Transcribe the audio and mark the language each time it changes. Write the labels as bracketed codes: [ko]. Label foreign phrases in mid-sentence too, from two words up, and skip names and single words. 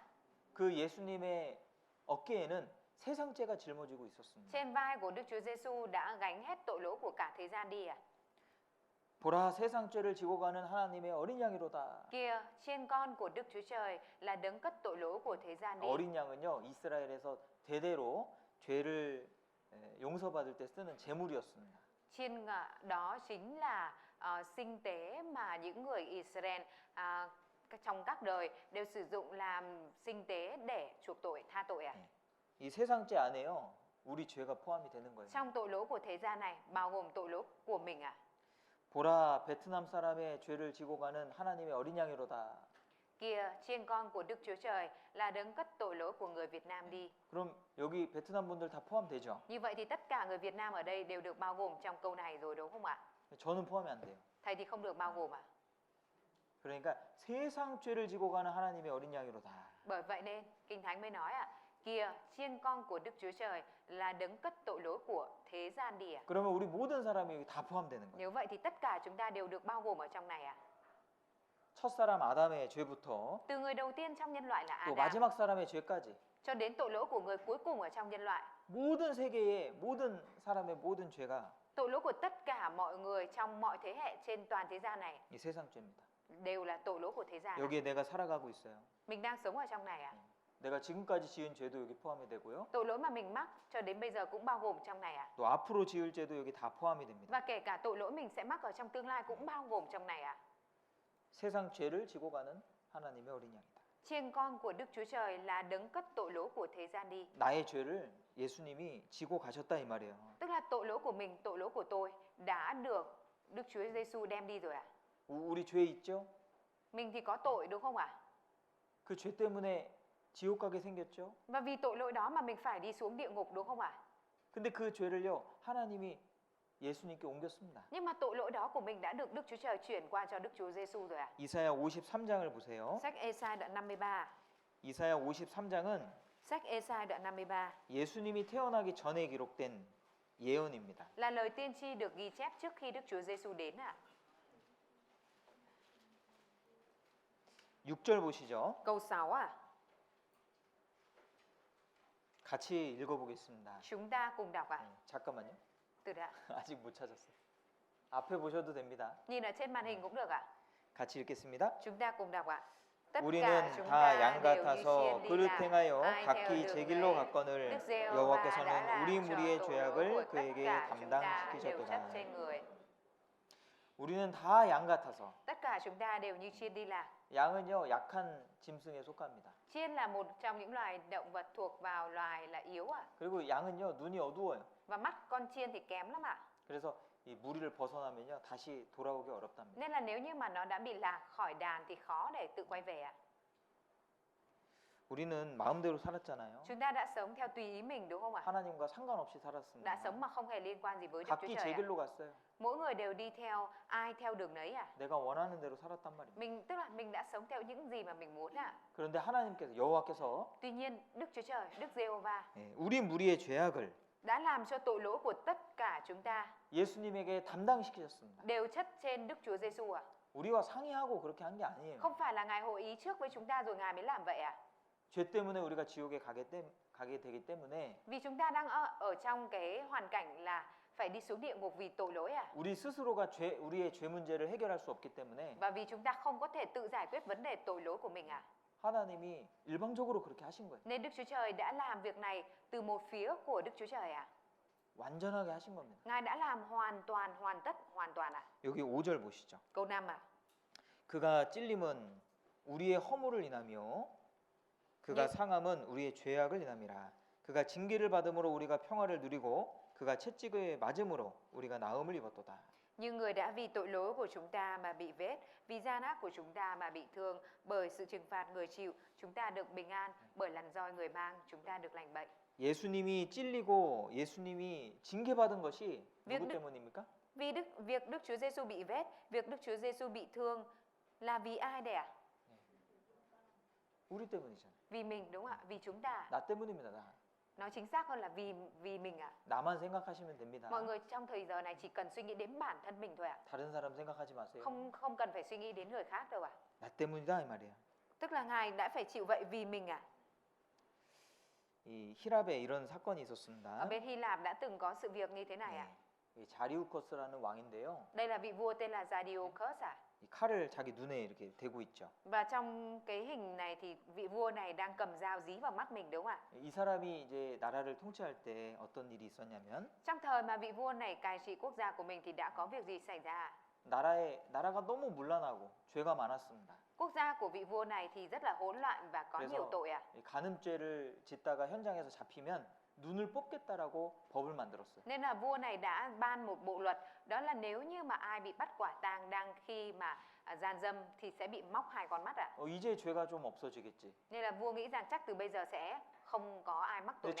[ko] 그 예수님의 어깨에는 세상 죄가 짊어지고 있었습니다. [vi] trên vai của Đức Chúa Giêsu đã gánh hết tội lỗi của cả thế gian đi à? [ko] 보라 세상 죄를 지고 가는 하나님의 어린 양이로다. [vi] Kìa, chiên con của Đức Chúa Trời là đấng cất tội lỗi của thế gian đi. [ko] 어린 양은요 이스라엘에서 대대로 죄를 용서받을 때 쓰는 제물이었습니다. [vi] Chiên đó chính là sinh tế mà những người Israel trong các đời đều sử dụng làm sinh tế để chuộc tội, tha tội à? [ko] 이 세상 죄 안에요 우리 죄가 포함이 되는 거예요. [vi] Trong tội lỗi của thế gian này bao gồm tội lỗi của mình à? [ko] 보라 베트남 사람의 죄를 지고 가는 하나님의 어린 양이로다. [vi] Kìa, chiên con của Đức Chúa Trời là đấng cất tội lỗi của người Việt Nam đi. [ko] 그럼 여기 베트남 분들 다 포함되죠? [vi] Như vậy thì tất cả người Việt Nam ở đây đều được bao gồm trong câu này rồi đúng không ạ? [ko] 저는 포함이 안 돼요. [vi] Thầy thì không được bao gồm à? [ko] 그러니까 세상 죄를 지고 가는 하나님의 어린 양이로다. [vi] Bởi vậy nên Kinh Thánh mới nói kìa, chiên con của Đức Chúa Trời là đấng cất tội lỗi của thế gian đi à? [ko] 그러면 우리 모든 사람이 여기 다 포함되는 거예요. [vi] Nếu vậy thì tất cả chúng ta đều được bao gồm ở trong này à? [ko] 첫사람 아담의 죄부터 [vi] Từ người đầu tiên trong nhân loại là [ko] 또 [vi] Adam [ko] 마지막 사람의 죄까지 [vi] cho đến tội lỗi của người cuối cùng ở trong nhân loại. [ko] 모든 세계의 모든 사람의 모든 죄가 [vi] Tội lỗi của tất cả mọi người trong mọi thế hệ trên toàn thế gian này [ko] 이 세상 죄입니다. [vi] đều là tội lỗi của thế gian. [ko] 여기에 내가 살아가고 있어요. [vi] Mình đang sống ở trong này à? [ko] 내가 지금까지 지은 죄도 여기 포함이 되고요. [vi] Tội lỗi mà mình mắc cho đến bây giờ cũng bao gồm trong này à? [ko] 또 앞으로 지을 죄도 여기 다 포함이 됩니다. [vi] Và kể cả tội lỗi mình sẽ mắc ở trong tương lai cũng bao gồm trong này à? [ko] 세상 죄를 지고 가는 하나님의 어린 양이다. [vi] Chiên con của Đức Chúa Trời là đấng cất tội lỗi của thế gian đi. [ko] 나의 죄를 예수님이 지고 가셨다 이 말이에요. [vi] Tức là tội lỗi của mình, tội lỗi của tôi đã được Đức Chúa Giêsu đem đi rồi à? [ko] 우리 죄 있죠? [vi] Mình thì có tội đúng không ạ? [ko] 그 죄 때문에 지옥 가게 생겼죠? [vi] Và vì tội lỗi đó mà mình phải đi xuống địa ngục đúng không ạ? [ko] 근데 그 죄를요 하나님이 예수님께 옮겼습니다. [vi] Nhưng mà tội lỗi đó của mình đã được Đức Chúa Trời chuyển qua cho Đức Chúa Giêsu rồi ạ. [ko] 이사야 53장을 보세요. [vi] Sách Ê-sai đoạn 53. [ko] 이사야 53장은 [vi] Sách Ê-sai đoạn 53 [ko] 예수님이 태어나기 전에 기록된 예언입니다. [vi] là lời tiên tri được ghi chép trước khi Đức Chúa Giêsu đến ạ. [ko] 6절 보시죠. [vi] Câu 6 à? [ko] 같이 읽어보겠습니다. [vi] Chúng ta cùng đọc ạ. [ko] 잠깐만요. [vi] Từ đã. [ko] 아직 못 찾았어요. 앞에 보셔도 됩니다. [vi] Nhìn ở trên màn hình cũng được ạ. [ko] 같이 읽겠습니다. [vi] Chúng ta cùng đọc ạ. Tất [ko] 우리는 [vi] cả chúng [ko] 다 [vi] ta [ko] 양 [vi] đều như [ko] 같아서 [vi] chiên đi [ko] 그릇 [vi] lạc, [ko] 행하여 [vi] ai theo [ko] 각기 [vi] đường [ko] 제 길로 [vi] về. [ko] 갔거늘 [vi] Đức Giê-hô-va đã [ko] 여호와께서는 [vi] làm [ko] 우리 [vi] cho [ko] 무리의 [vi] tội lỗi của [ko] 죄악을 [vi] tất [ko] 그에게 [vi] cả chúng ta đều chất [ko] 담당시키셨도다. [vi] trên người. [ko] 우리는 다 양 같아서 [vi] Tất cả chúng ta đều như chiên đi lạc. [ko] 양은요 약한 짐승에 속합니다. [vi] Chiên là một trong những loài động vật thuộc vào loài là yếu ạ. [ko] 그리고 양은요 눈이 어두워요. [vi] Và mắt con chiên thì kém lắm ạ. [ko] 그래서 이 무리를 벗어나면요 다시 돌아오기 어렵답니다. [vi] Nên là nếu như mà nó đã bị lạc khỏi đàn thì khó để tự quay về ạ. [ko] 우리는 마음대로 살았잖아요. [vi] Chúng ta đã sống theo tùy ý mình đúng không ạ? [ko] 하나님과 상관없이 살았습니다. [vi] Đã sống mà không hề liên quan gì với Đức Chúa [ko] 각기 [vi] Trời [ko] 제 [vi] ạ. [ko] 길로 갔어요. [vi] Mỗi người đều đi theo ai theo đường nấy à? [ko] 내가 원하는 대로 살았단 말입니다. [vi] Mình tức là mình đã sống theo những gì mà mình muốn ạ. [ko] 그런데 하나님께서 여호와께서 [vi] Tuy nhiên Đức Chúa Trời, Đức Giê-hô-va [ko] 우리 무리의 죄악을 [vi] đã làm cho tội lỗi của tất cả chúng ta [ko] 예수님에게 담당시키셨습니다. [vi] đều chất trên Đức Chúa Giêsu ạ. [ko] 우리와 상의하고 그렇게 한 게 아니에요. [vi] Không phải là Ngài hội ý trước với chúng ta rồi Ngài mới làm vậy ạ. [ko] 죄 때문에 우리가 지옥에 가게 되기 때문에 [vi] Vì chúng ta đang ở trong cái hoàn cảnh là phải đi xuống địa ngục vì tội lỗi à. [ko] 우리 스스로가 우리의 죄 문제를 해결할 수 없기 때문에 [vi] Và vì chúng ta không có thể tự giải quyết vấn đề tội lỗi của mình à. [ko] 하나님이 일방적으로 그렇게 하신 거예요. [vi] Nên Đức Chúa Trời đã làm việc này từ một phía của Đức Chúa Trời à. [ko] 완전하게 하신 겁니다. [vi] Ngài đã làm hoàn toàn, hoàn toàn à. [ko] 여기 5절 보시죠. [vi] Câu 5 à. [ko] 그가 찔림은 우리의 허물을 인하며 그가 상함은 우리의 죄악을 인함이라. 그가 징계를 받음으로 우리가 평화를 누리고 그가 채찍을 맞음으로 우리가 나음을 입었도다. [vi] Nhưng người đã vì tội lỗi của chúng ta mà bị vết, vì gian ác của chúng ta mà bị thương, bởi sự trừng phạt người chịu, chúng ta được bình an, bởi lằn roi người mang, chúng ta được lành bệnh. [ko] 예수님이 찔리고 예수님이 징계받은 것이 누구 [vi] việc [ko] 때문입니까? [vi] việc Đức Chúa Giêsu bị vết, việc Đức Chúa Giêsu bị thương là vì ai đây ạ? [ko] 우리 때문이잖아요. [vi] Vì mình đúng không ạ? Vì chúng ta. [ko] 나 때문입니다. 나. [vi] Nói chính xác hơn là vì mình ạ. [ko] 나만 생각하시면 됩니다. [vi] Mọi người trong thời giờ này chỉ cần suy nghĩ đến bản thân mình thôi ạ. [ko] 다른 사람 생각하지 마세요. [vi] Không cần phải suy nghĩ đến người khác đâu ạ. [ko] 나 때문이다 이 말이에요. [vi] Tức là Ngài đã phải chịu vậy vì mình ạ. [ko] 이 히랍에 이런 사건이 있었습니다. [vi] Ở bên Hy Lạp đã từng có sự việc như thế này ạ. [ko] 이 자리우커스라는 왕인데요. [vi] Đây là vị vua tên là Jadiocus ạ. [ko] 이 칼을 자기 눈에 이렇게 대고 있죠. [vi] Và trong cái hình này thì vị vua này đang cầm dao dí vào mắt mình đúng không ạ? [ko] 이 사람이 이제 나라를 통치할 때 어떤 일이 있었냐면 [vi] Trong thời mà vị vua này cai trị quốc gia của mình thì đã có việc gì xảy ra? [ko] 나라가 너무 문란하고 죄가 많았습니다. [vi] Quốc gia của vị vua này thì rất là hỗn loạn và có nhiều tội ạ. [ko] 이 간음죄를 짓다가 현장에서 잡히면 눈을 뽑겠다라고 법을 만들었어요. [vi] Nên là vua này đã ban một bộ luật, đó là nếu như mà ai bị bắt quả tang đang khi mà gian dâm thì sẽ bị móc 2 con mắt ạ. [ko] 이제 죄가 좀 없어지겠지. [vi] Nên là vua nghĩ rằng chắc từ bây giờ sẽ không có ai mắc tội